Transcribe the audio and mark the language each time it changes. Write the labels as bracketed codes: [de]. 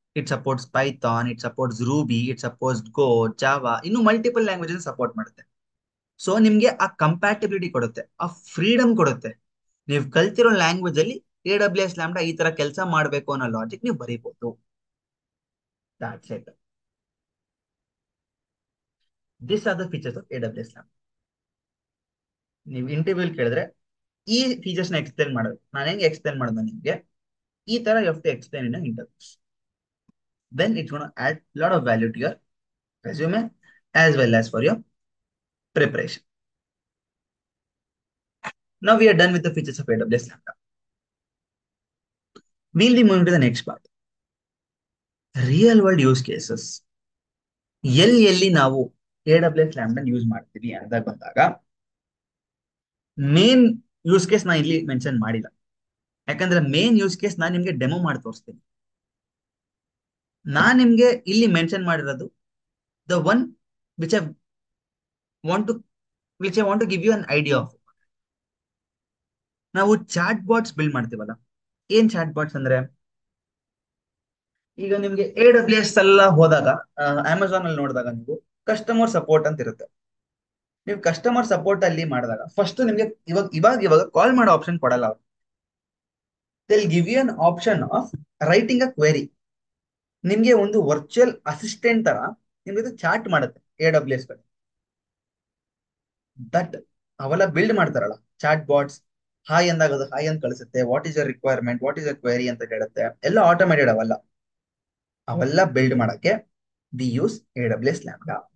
[en] it supports Python, it supports Ruby, it supports Go, Java, [kn] ಇನ್ನು multiple languages support ಮಾಡುತ್ತೆ. So ನಿಮ್ಗೆ ಆ compatibility ಕೊಡುತ್ತೆ, ಆ ಫ್ರೀಡಮ್ ಕೊಡುತ್ತೆ. ನೀವು ಕಲ್ತಿರೋ ಲ್ಯಾಂಗ್ವೇಜ್ ಅಲ್ಲಿ ಎ ಡಬ್ಲ್ಯೂ ಎಸ್ ಲ್ಯಾಂಬ್ಡಾ ಈ ತರ ಕೆಲಸ ಮಾಡಬೇಕು ಅನ್ನೋ ಲಾಜಿಕ್ ನೀವು ಬರೀಬಹುದು. [en] That's it. These are the features of A W S Lambda. [kn] ನೀವು ಇಂಟರ್ವ್ಯೂ ಕೇಳಿದ್ರೆ ಈ ಫೀಚರ್ಸ್ ನ ಎಕ್ಸ್ಪ್ಲೇನ್ ಮಾಡೋದು, ನಾನು ಹೆಂಗೆ ಎಕ್ಸ್ಪ್ಲೇನ್ ಮಾಡೋದು ನಿಮ್ಗೆ, ಈ ತರ [en] You have to explain in interviews. Then it's going to add a lot of value to your resume as well as for your preparation. Now we are done with the features of AWS Lambda. We'll be moving to the next part. Real world use cases. [kn] ಎಲ್ಲಿ ನಾವು AWS Lambda use ಮಾಡ್ತೀವಿ ಅಂತ ಬಂದಾಗ, main use case ನಾ ಇಲ್ಲಿ mention ಮಾಡಿಲ್ಲ. ಯಾಕಂದ್ರೆ main use case ನಾನು ನಿಮ್ಗೆ ಡೆಮೋ ಮಾಡಿ ತೋರಿಸ್ತೀನಿ. ನಾನ್ ನಿಮ್ಗೆ ಇಲ್ಲಿ ಮೆನ್ಷನ್ ಮಾಡಿರೋದು [en] The one which I want to which I want to give you an idea of. [kn] ನಾವು ಚಾಟ್ ಬಾಟ್ಸ್ ಬಿಲ್ಡ್ ಮಾಡ್ತೀವಲ್ಲ, ಏನ್ ಚಾಟ್ ಬಾಟ್ಸ್ ಅಂದ್ರೆ, ಈಗ ನಿಮ್ಗೆ ಎ ಡಬ್ಲ್ಯೂ ಎಸ್ ಎಲ್ಲ ಹೋದಾಗ, ಅಮೆಝಾನ್ ಅಲ್ಲಿ ನೋಡಿದಾಗ ನೀವು ಕಸ್ಟಮರ್ ಸಪೋರ್ಟ್ ಅಂತ ಇರುತ್ತೆ. ನೀವು ಕಸ್ಟಮರ್ ಸಪೋರ್ಟ್ ಅಲ್ಲಿ ಮಾಡಿದಾಗ ಫಸ್ಟ್ ನಿಮ್ಗೆ ಇವಾಗ ಕಾಲ್ ಮಾಡೋ ಆಪ್ಷನ್ ಕೊಡಲ್ಲ ಅವ್ರು. [en] they'll give you an option of writing a query. [kn] ನಿಮ್ಗೆ ಒಂದು ವರ್ಚುವಲ್ ಅಸಿಸ್ಟೆಂಟ್ ತರ ನಿಮ್ಗೆ ಚಾಟ್ ಮಾಡುತ್ತೆ ಎ ಡಬ್ಲ್ಯೂ ಎಸ್ ದಟ್ ಅವೆಲ್ಲ ಬಿಲ್ಡ್ ಮಾಡ್ತಾರಲ್ಲ ಚಾಟ್ ಬಾಟ್ಸ್. ಹಾಯ್ ಅಂದಾಗ ಅದು ಹಾಯ್ ಅಂತ ಕಳಿಸುತ್ತೆ, [en] what is your requirement, what is your query [kn] ಅಂತ ಕೇಳುತ್ತೆ. ಎಲ್ಲ ಆಟೋಮೇಟೆಡ್ ಅವೆಲ್ಲ ಬಿಲ್ಡ್ ಮಾಡಕ್ಕೆ [en] we use [kn] A W S lambda.